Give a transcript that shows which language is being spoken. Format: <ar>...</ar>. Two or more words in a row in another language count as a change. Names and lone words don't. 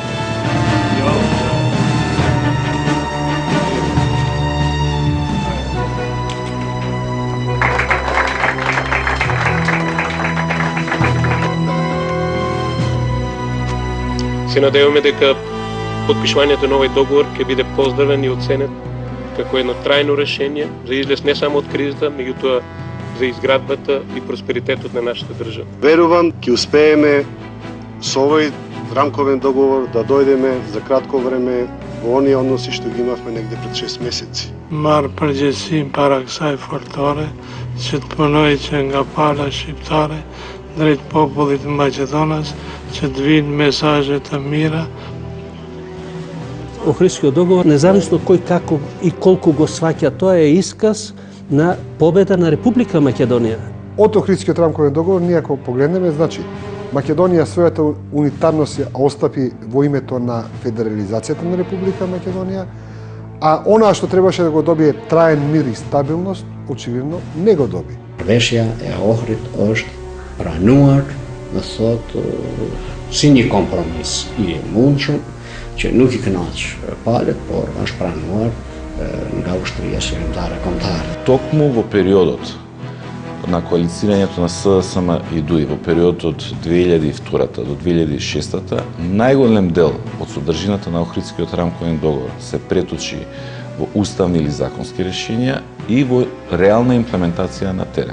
<mk>Се надеваме дека подпишувањето на овој договор ќе биде поздравен и оценет како едно трајно решение за излез не само од кризата, меѓутоа за изградбата и просперитетот на нашата држава. Верувам ќе успееме со овој рамковен договор да дојдеме за кратко време во оние односи што ги имавме негде пред 6 месеци.</mk> <sq>Marr përgjegjësinë para kësaj fortore që të punoj që nga pala shqiptare drejt popullit të Maqedonas që të vinë mesazhe të mira.</sq> <mk>Охридскиот договор, независно кој како и колку го сваќа, тоа е исказ на победа на Република Македонија. Од Охридскиот рамковен договор, ние ако погледнеме, значи, Македонија својата унитарност ја остапи во името на федерализацијата на Република Македонија, а она што требаше да го добие траен мир и стабилност, очевидно не го доби.</mk> <sq>Marrëveshja e Ohrit është pranuar, do thotë, si një kompromis i mundshëm që nuk i kënaq palët, por është pranuar nga ushtria shërbëtare kombëtare.</sq> <mk>Токму во периодот на коалицирањето на СДСМ и ДУИ во периодот од 2002 до 2006 најголем дел од содржината на Охридскиот рамковен договор се преточи во уставни или законски решенја и во реална имплементација на терен.</mk>